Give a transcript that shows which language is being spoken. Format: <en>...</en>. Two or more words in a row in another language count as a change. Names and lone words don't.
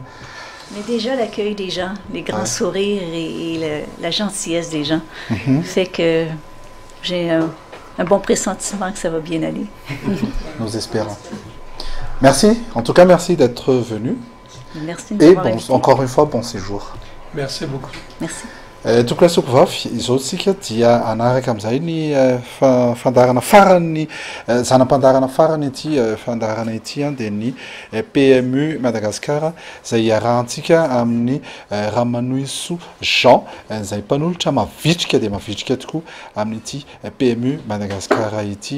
<fr>Mais déjà, l'accueil des gens, les grands sourires et la gentillesse des gens fait que j'ai un bon pressentiment que ça va bien aller. Nous espérons. Merci. En tout cas, merci d'être venu. Merci de m'avoir invité. Encore une fois, bon séjour. Merci beaucoup. Merci.</fr> <mg>Tukla Sukvaf, izotsika dia anaraka amin'izay ny fandarana farany zanam-pandarana farany ity fandarana ity dia ny PMU Madagascar izay iarahantsika amin'ny Ramanoiso Jean izay mpanolotra mavitrika dia mavitrika tokoa amin'ity PMU Madagascar ity.</mg>